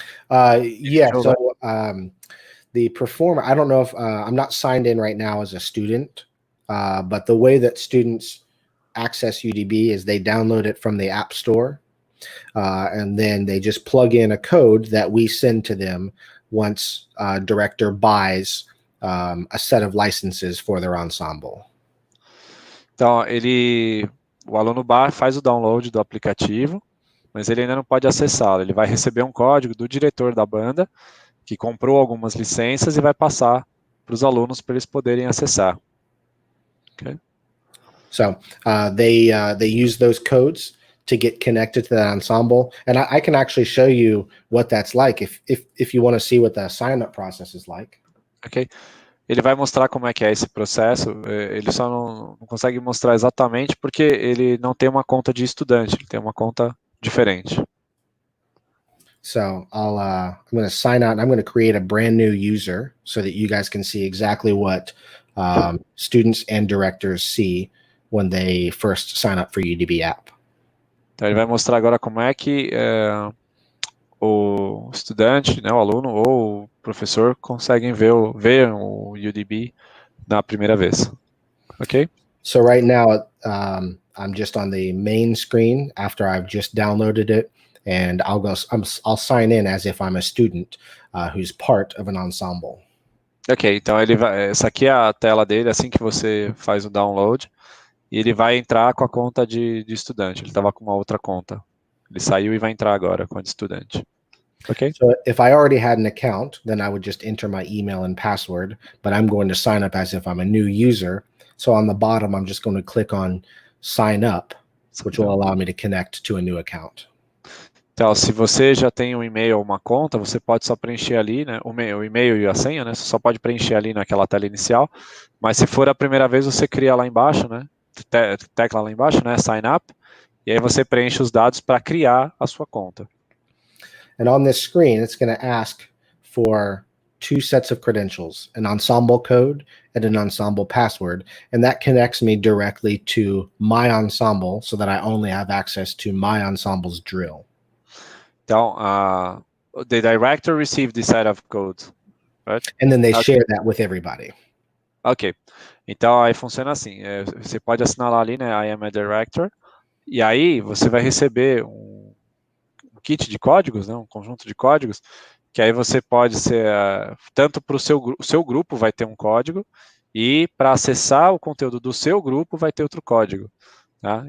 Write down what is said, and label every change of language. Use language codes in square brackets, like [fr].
[en] Yeah, so the performer, I don't know if I'm not signed in right now as a student, but the way that students access UDB is they download it from the App Store, and then they just plug in a code that we send to them once director buys a set of licenses for their ensemble. [pt] Então, o aluno faz o download do aplicativo, mas ele ainda não pode acessá-lo. Ele vai receber um código do diretor da banda, que comprou algumas licenças e vai passar para os alunos para eles poderem acessar. [en] Okay. So they use those codes to get connected to that ensemble, and I can actually show you what that's like if you want to see what the sign-up process is like. Ok. [pt] Ele vai mostrar como é que é esse processo. Ele só não consegue mostrar exatamente porque ele não tem uma conta de estudante, ele tem uma conta diferente. [en] So I'm going to sign out, and I'm going to create a brand new user so that you guys can see exactly what students and directors see when they first sign up for UDB app. [pt] Então ele vai mostrar agora como é que o estudante, né, o aluno ou o professor conseguem ver o UDB na primeira vez. Ok? [en] So right now, I'm just on the main screen after I've just downloaded it, and I'll sign in as if I'm a student who's part of an ensemble. [pt] Ok, então essa aqui é a tela dele assim que você faz o download, e ele vai entrar com a conta de estudante. Ele estava com uma outra conta. Ele saiu e vai entrar agora com a de estudante. Ok? [en] So if I already had an account, then I would just enter my email and password, but I'm going to sign up as if I'm a new user. So on the bottom, I'm just going to click on sign up, which will allow me to connect to a new account. [pt] Então, se você já tem um e-mail ou uma conta, você pode só preencher ali, né? O e-mail e a senha, né? Você só pode preencher ali naquela tela inicial. Mas se for a primeira vez, você cria lá embaixo, né? Tecla lá embaixo, né? Sign up. E aí você preenche os dados para criar a sua conta. [en] And on this screen, it's going to ask for two sets of credentials, an ensemble code and an ensemble password. And that connects me directly to my ensemble so that I only have access to my ensemble's drill. Então, the director received this set of code, right? And then they share that with everybody. Ok. [pt] Então, aí funciona assim. Você pode assinalar ali, né? [en] I am a director. [pt] E aí, você vai receber um kit de códigos, né? Um conjunto de códigos, que aí você pode ser, tanto para o seu grupo vai ter um código, e para acessar o conteúdo do seu grupo vai ter outro código. Tá?